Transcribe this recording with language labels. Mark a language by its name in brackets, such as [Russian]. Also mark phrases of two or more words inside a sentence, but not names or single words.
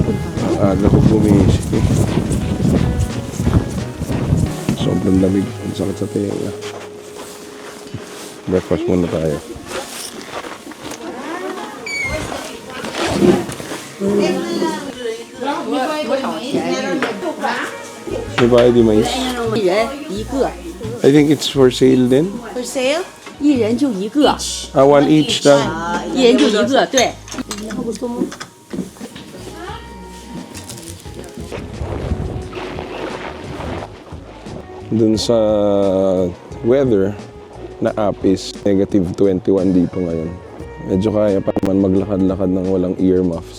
[Filipino] Ang aga ko bumisip eh. Sobrang lamig. Ang sakit sa tenga. Breakfast muna tayo. Diba, di mais? [Chinese] 一人一个 [English] I think it's for sale din. For sale? [Chinese] 一人就一个 [Filipino] One each [English] lang. [Chinese] 一人就一个对 [Filipino] Dun sa weather na app is -21 dito ngayon. Medyo kaya pa naman maglakad-lakad ng walang earmuffs.